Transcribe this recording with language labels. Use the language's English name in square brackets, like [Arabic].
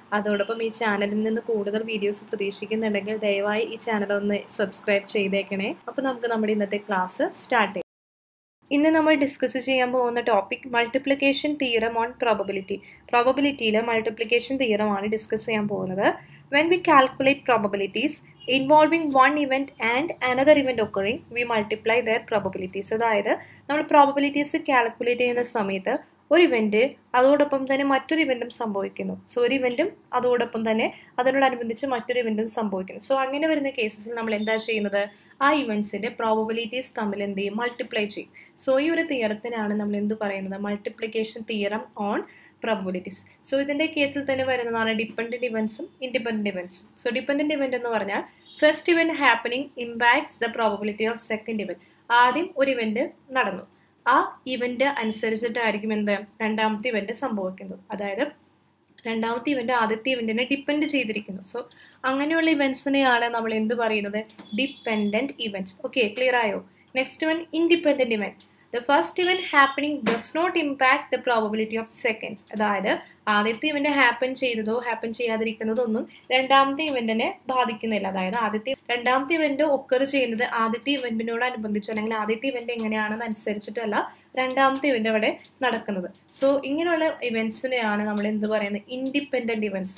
[Malayalam] അതോടൊപ്പം ഈ ചാനലിൽ നിന്ന് കൂടുതൽ വീഡിയോസ് പ്രതീക്ഷിക്കുന്നുണ്ടെങ്കിൽ ദയവായി ഈ ചാനൽ ഒന്ന് സബ്സ്ക്രൈബ് ചെയ്തേക്കണേ. അപ്പോൾ നമുക്ക് നമ്മുടെ ഇന്നത്തെ ക്ലാസ് സ്റ്റാർട്ട് ചെയ്യാം. ഇന്ന് നമ്മൾ ഡിസ്കസ് ചെയ്യാൻ പോകുന്ന topic multiplication theorem on probability. പ്രോബബിലിറ്റിയിലെ multiplication theorem ആണ് ഡിസ്കസ് ചെയ്യാൻ പോകുന്നത്. [English] When we calculate probabilities involving one event and another event occurring, we multiply their probabilities. [Malayalam] അതായത് നമ്മൾ പ്രോബബിലിറ്റീസ് കാൽക്കുലേറ്റ് ചെയ്യുന്ന സമയത്ത് ഒരു ഇവന്റ് അതോടൊപ്പം തന്നെ മറ്റൊരു ഇവന്റും സംഭവിക്കുന്നു. സോ ഒരു ഇവന്റും അതോടൊപ്പം തന്നെ അതിനോടനുബന്ധിച്ച് മറ്റൊരു ഇവന്റും സംഭവിക്കുന്നു. സോ അങ്ങനെ വരുന്ന കേസസിൽ നമ്മൾ എന്താ ചെയ്യുന്നത്? ആ ഇവന്റ്സിന്റെ പ്രോബബിലിറ്റീസ് തമ്മിൽ എന്ത് ചെയ്യും? മൾട്ടിപ്ലൈ ചെയ്യും. സോ ഈ ഒരു തിയറത്തിനാണ് നമ്മൾ എന്ത് പറയുന്നത്? Multiplication theorem on probabilities. So ഇതിന്റെ കേസിൽ തന്നെ വരുന്നതാണ് dependent ഇവന്റ്സും independent ഇവന്റ്സും. [English] so dependent event [Malayalam] എന്ന് പറഞ്ഞാൽ [English] First event happening impacts the probability of second event. [Malayalam] ആദ്യം ഒരു ഇവന്റ് നടന്നു, ആ ഇവന്റ് അനുസരിച്ചിട്ടായിരിക്കും എന്ത് രണ്ടാമത്തെ ഇവന്റ് സംഭവിക്കുന്നത്. അതായത് രണ്ടാമത്തെ ഇവന്റ് ആദ്യത്തെ ഇവന്റിനെ ഡിപ്പെൻഡ് ചെയ്തിരിക്കുന്നു. സോ അങ്ങനെയുള്ള ഇവന്റ്സിനെയാണ് നമ്മൾ എന്ത് പറയുന്നത്? [English] Dependent events. Okay, clear ആയോ? Next one independent event. The first event happening does not impact the probability of seconds. [Malayalam] അതായത് ആദ്യത്തെ ഇവന്റ് ഹാപ്പൻ ചെയ്തതോ ഹാപ്പൻ ചെയ്യാതിരിക്കുന്നതോ ഒന്നും രണ്ടാമത്തെ ഇവന്റിനെ ബാധിക്കുന്നില്ല. അതായത് രണ്ടാമത്തെ ഇവന്റ് ഒക്കർ ചെയ്യുന്നത് ആദ്യത്തെ ഇവന്റിനോട് അനുബന്ധിച്ച് അല്ലെങ്കിൽ ആദ്യത്തെ ഇവന്റ് എങ്ങനെയാണെന്ന് അനുസരിച്ചിട്ടല്ല രണ്ടാമത്തെ ഇവന്റ് അവിടെ നടക്കുന്നത്. സോ ഇങ്ങനെയുള്ള ഇവന്റ്സിനെയാണ് നമ്മൾ എന്ത് പറയുന്നത്? Independent events.